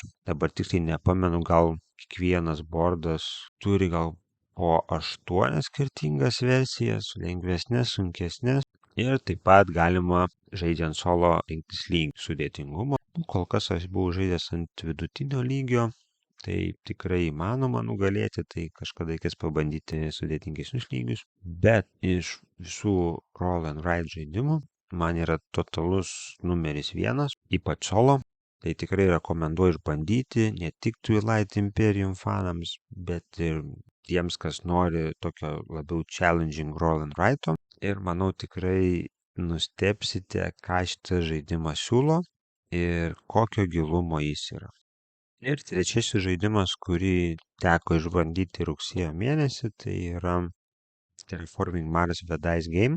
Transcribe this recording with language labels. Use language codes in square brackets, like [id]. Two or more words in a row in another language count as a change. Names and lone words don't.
[lt] Dabar tiksliai nepamenu, gal kiekvienas boardas turi gal po 8 skirtingas versijas, lengvesnės, sunkesnės. Ir taip pat galima žaidžiant solo rinktis lygį sudėtingumo. Kol kas aš buvau žaidęs ant vidutinio lygio, tai tikrai įmanoma nugalėti, tai kažkada reikės pabandyti sudėtingesnius lygius. Bet iš visų [en] roll and ride [lt] žaidimų man yra totalus numeris 1, ypač solo. Tai tikrai rekomenduoju išbandyti ne tik Twilight Imperium fanams, bet ir tiems, kas nori tokio labiau [en] challenging roll and ride. [lt] Ir manau tikrai nustebsite, ką šitas žaidimas siūlo ir kokio gilumo jis yra. Ir trečiasis žaidimas, kurį teko išbandyti rugsėjo mėnesį, tai yra Terraforming Mars The Dice Game.